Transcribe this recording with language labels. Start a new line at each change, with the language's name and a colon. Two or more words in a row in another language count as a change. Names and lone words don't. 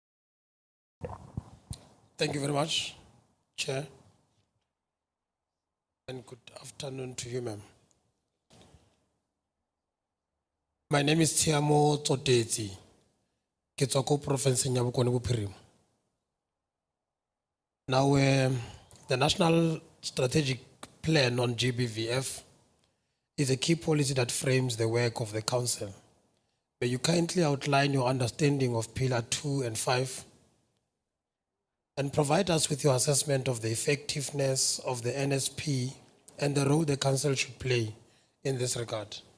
English: Thank you very much, Chair. And good afternoon to you, ma'am. My name is Tiamo Tsoteti.
Tswana: Ke tswa ko provinceng ya Bokone Bophirima.
English: Now, the National Strategic Plan on GBVF is a key policy that frames the work of the Council. May you kindly outline your understanding of Pillar 2 and 5 and provide us with your assessment of the effectiveness of the NSP and the role the Council should play in this regard.